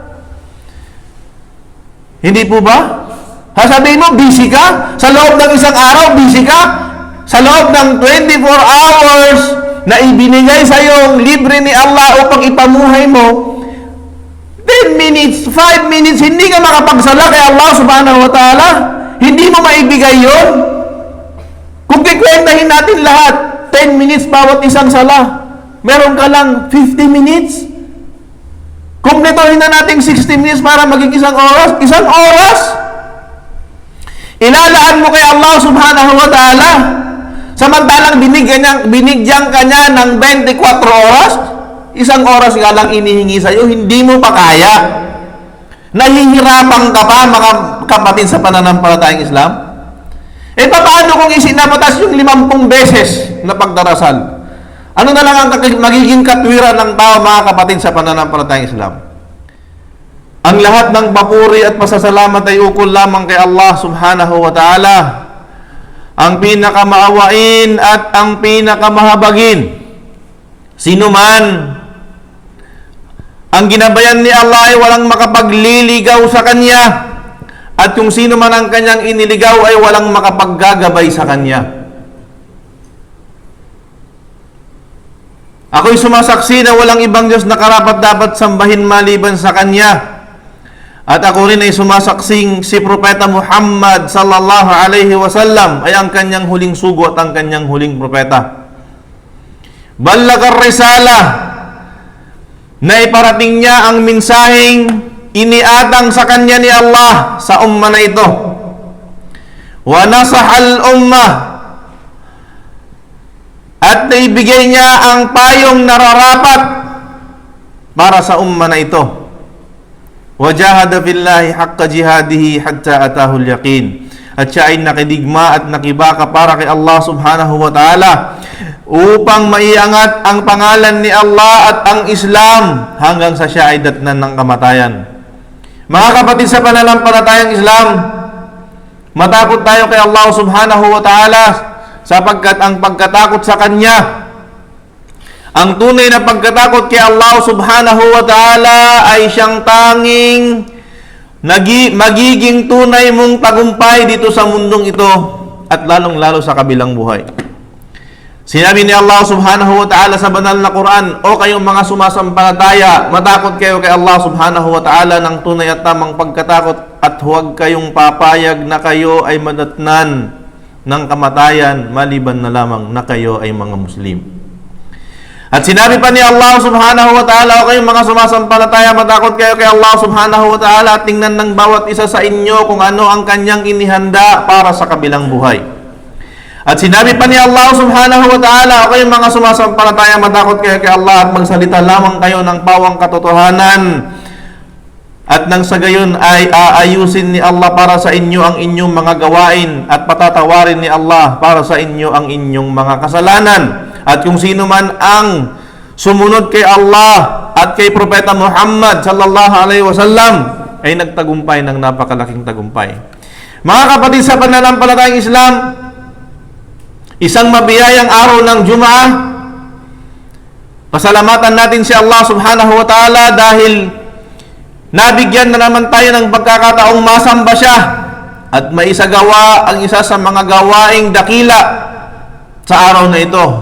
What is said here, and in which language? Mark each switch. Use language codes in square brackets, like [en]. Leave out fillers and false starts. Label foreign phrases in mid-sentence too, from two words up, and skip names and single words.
[tl] Hindi po ba? Sasabihin mo, busy ka? Sa loob ng isang araw, busy ka? Sa loob ng 24 hours na ibinigay sa iyong libre ni Allah upang ipamuhay mo, 10 minutes, 5 minutes, hindi ka makapagsala kay Allah [ar] سبحانه وتعالى. [tl] Hindi mo maibigay yun. Kung kikwentahin natin lahat, 10 minutes bawat isang sala, meron ka lang 50 minutes. Kumpletohin na natin 60 minutes para maging isang oras. Isang oras, ilalaan mo kay Allah [ar] سبحانه وتعالى. [tl] Samantalang binigyan ka niya ng 24 oras, isang oras nga lang inihingi sa iyo, hindi mo pa kaya. Nahihirapan ka pa, mga kapatid sa pananampalatayang Islam? Paano kung isinabatas yung 50 beses na pagdarasal? Ano na lang ang magiging katwiran ng tao, mga kapatid sa pananampalatayang Islam? Ang lahat ng papuri at pasasalamat ay ukol lamang kay Allah [ar] سبحانه وتعالى, [tl] ang pinakamaawain at ang pinakamahabagin. Sino man ang ginabayan ni Allah ay walang makapagliligaw sa Kanya, at kung sino man ang Kanyang iniligaw ay walang makapaggagabay sa Kanya. Ako'y sumasaksi na walang ibang Diyos na karapat-dapat sambahin maliban sa Kanya. At ako rin ay sumasaksing si Propeta Muhammad [ar] صلى الله عليه وسلم [tl] ay ang kanyang huling sugo at ang kanyang huling propeta. [ar] بلغ الرسالة, [tl] na iparating niya ang minsaheng iniatang sa kanya ni Allah sa umma na ito. [ar] ونصح الأمة, [tl] at naibigay niya ang payong nararapat para sa umma na ito. [ar] وجاهد في الله حق جهاده حتى أتاه اليقين. [tl] At siya ay nakidigma at nakibaka para kay Allah [ar] سبحانه وتعالى [tl] upang maiangat ang pangalan ni Allah at ang Islam hanggang sa siya ay datnan ng kamatayan. Mga kapatid sa pananampalatayang Islam, matakot tayo kay Allah [ar] سبحانه وتعالى [tl] sapagkat ang pagkatakot sa Kanya, ang tunay na pagkatakot kay Allah [ar] سبحانه وتعالى [tl] ay siyang tanging magiging tunay mong tagumpay dito sa mundong ito at lalong-lalo sa kabilang buhay. Sinabi ni Allah [ar] سبحانه وتعالى [tl] sa banal na Quran, o kayong mga sumasampalataya, matakot kayo kay Allah [ar] سبحانه وتعالى [tl] ng tunay at tamang pagkatakot at huwag kayong papayag na kayo ay madatnan ng kamatayan maliban na lamang na kayo ay mga Muslim. At sinabi pa ni Allah [ar] سبحانه وتعالى, [tl] o kayong mga sumasampalataya, matakot kayo kay Allah [ar] سبحانه وتعالى [tl] at tingnan ng bawat isa sa inyo kung ano ang kanyang inihanda para sa kabilang buhay. At sinabi pa ni Allah [ar] سبحانه وتعالى, [tl] o kayong mga sumasampalataya, matakot kayo kay Allah at magsalita lamang kayo ng pawang katotohanan. At nang sa gayon ay aayusin ni Allah para sa inyo ang inyong mga gawain at patatawarin ni Allah para sa inyo ang inyong mga kasalanan. At kung sino man ang sumunod kay Allah at kay Propeta Muhammad [ar] صلى الله عليه وسلم [tl] ay nagtagumpay ng napakalaking tagumpay. Mga kapatid sa pananampalatayang Islam, isang mabiyayang araw ng Jum'ah, pasalamatan natin si Allah [ar] سبحانه وتعالى [tl] dahil nabigyan na naman tayo ng pagkakataong masamba siya at maisagawa ang isa sa mga gawaing dakila sa araw na ito.